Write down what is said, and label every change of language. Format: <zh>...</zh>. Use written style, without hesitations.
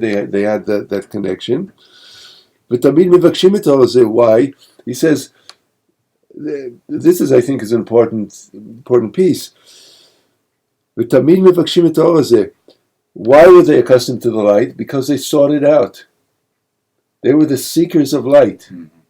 <en>They had that connection. Why? He says, this is, I think, is an important piece.</en> <he>ותמיד מבקשים את האור הזה.</he> <en>Why were they accustomed to the light? Because they sought it out. They were the seekers of light. Mm-hmm.</en>